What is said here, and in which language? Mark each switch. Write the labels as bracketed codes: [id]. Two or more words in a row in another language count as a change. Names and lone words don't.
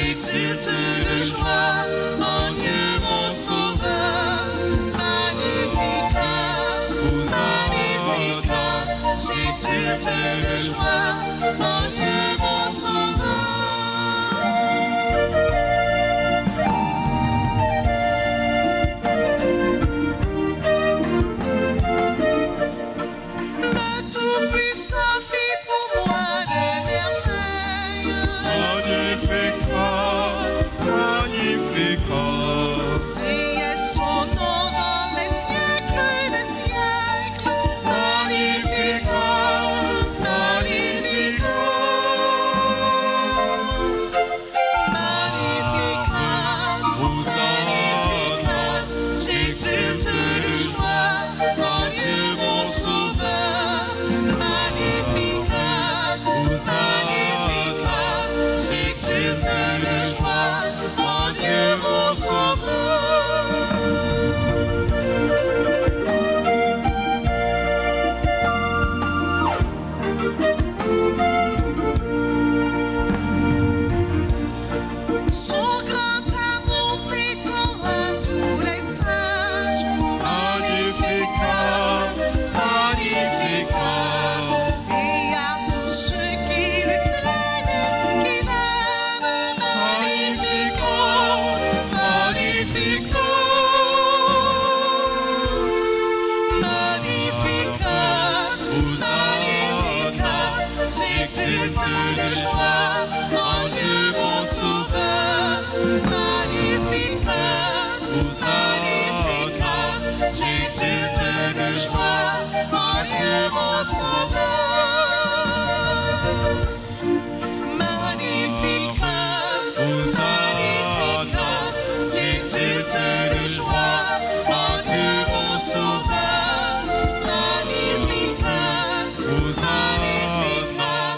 [fr] J'exulte de joie en Dieu mon sauveur. [la] Magnificat, Magnificat. [fr] J'exulte de joie en Dieu mon sauveur. Le Tout-Puissant fit pour moi des merveilles. Magnificat. Seigneur son nom dans les siècles des siècles. [la] Magnificat, Magnificat. Magnificat, Magnificat. [fr] J'exulte de joie en Dieu mon sauveur. [la] Magnificat, Magnificat. [fr] J'exulte de joie en Dieu mon sauveur. Son grand amour s'étend à tous les sages. [la] Magnificat. Magnificat. [fr] Et à tous ceux qui lui craignent, qui l'aiment. [la] Magnificat, Magnificat. Magnificat, Magnificat. [fr] J'exulte de joie en Dieu mon sauveur. [la] Magnificat, Magnificat. [fr] J'exulte de joie en Dieu mon sauveur. [la] Magnificat, Magnificat. [fr] J'exulte de joie en Dieu mon sauveur. [la] Magnificat, Magnificat.